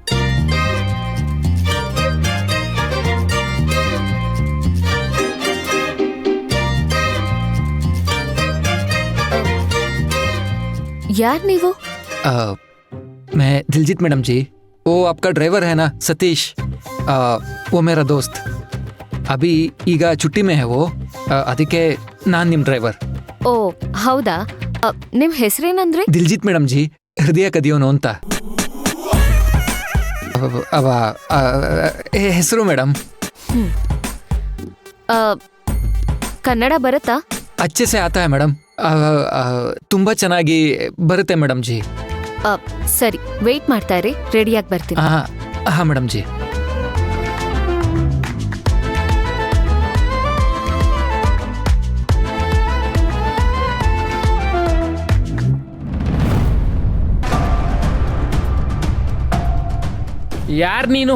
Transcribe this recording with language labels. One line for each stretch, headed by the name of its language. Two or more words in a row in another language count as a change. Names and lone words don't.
Kannada: ಯಾರ್ ನೀವು?
Hindi: मैं दिलजीत मैडम जी. वो आपका ड्राइवर है ना सतीश, वो मेरा दोस्त. अभी ಈಗ छुट्टी में है वो,
Kannada: ಅದಕ್ಕೆ ನಾನು ನಿಮ್ಮ ಡ್ರೈವರ್. ಓ ಹೌದಾ? ನಿಮ್ ಹೆಸರೇನಂದ್ರಿ? ದಿಲ್ಜಿತ್ ಮೇಡಮ್ ಜಿ, ಹೃದಯ ಕದಿಯೋನು ಅಂತ ಹೆಸರು ಮೇಡಮ್. ಕನ್ನಡ ಬರುತ್ತಾ?
Hindi: अच्छे से आता है
Kannada: ಮೇಡಮ್. ತುಂಬಾ ಚೆನ್ನಾಗಿ ಬರುತ್ತೆ ಮೇಡಮ್ ಜಿ. ಸರಿ, ವೇಟ್ ಮಾಡ್ತಾ ಇರಿ, ರೆಡಿಯಾಗಿ ಬರ್ತೀನಿ. ಹಾಂ ಮೇಡಮ್ ಜಿ. ಯಾರ್ ನೀನು?